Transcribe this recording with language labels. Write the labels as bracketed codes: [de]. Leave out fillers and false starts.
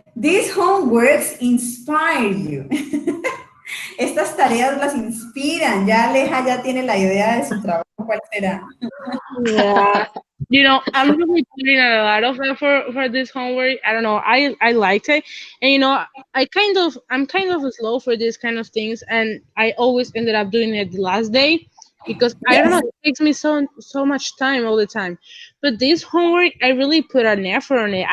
[en] These homeworks inspire you. [es] Estas tareas las inspiran. Ya Aleja ya tiene la idea de su trabajo. ¿Cuál será? [en] Yeah. I'm really putting a lot of effort for this homework. I don't know. I liked it, and I'm kind of slow for these kind of things, and I always ended up doing it the last day because I don't know. Yes. It takes me so much time all the time. But this homework, I really put an effort on it.